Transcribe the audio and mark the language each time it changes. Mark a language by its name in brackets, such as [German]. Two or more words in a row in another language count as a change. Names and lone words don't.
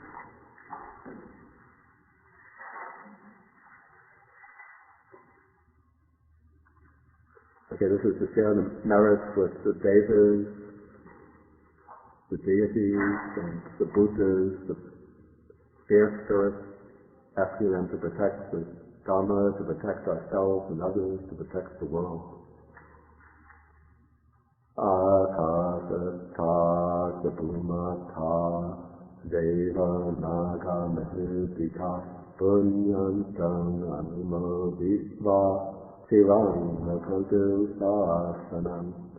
[English] Okay, this is to share the merits with the devas, the deities, and the Buddhas, the spirits, asking them to protect the Dharma, to protect ourselves and others, to protect the world. [Pali] Akasata Bhumata Deva Naga Mahipika Punyantam Anumoditva Sivam Rakantu Sasanam